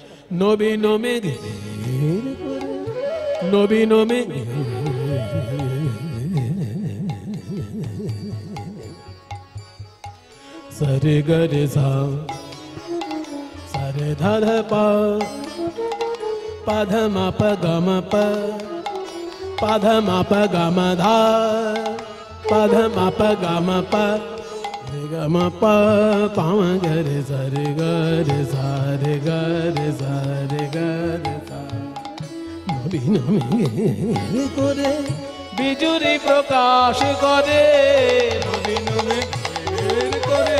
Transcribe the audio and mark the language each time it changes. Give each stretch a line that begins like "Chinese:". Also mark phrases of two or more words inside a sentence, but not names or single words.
Bangla: নবীন মেঘে নবীন মেঘে সরে গরে সা সরে ধর পা পাধ মা প গম প পাধ মা প গম ধা পাধ মা প গম প গম প পাম গরে সরে গরে সারে গরে সারে গরে সা নবীন মেঘে করে বিজুরি প্রকাশ করে নবীন মেঘের করে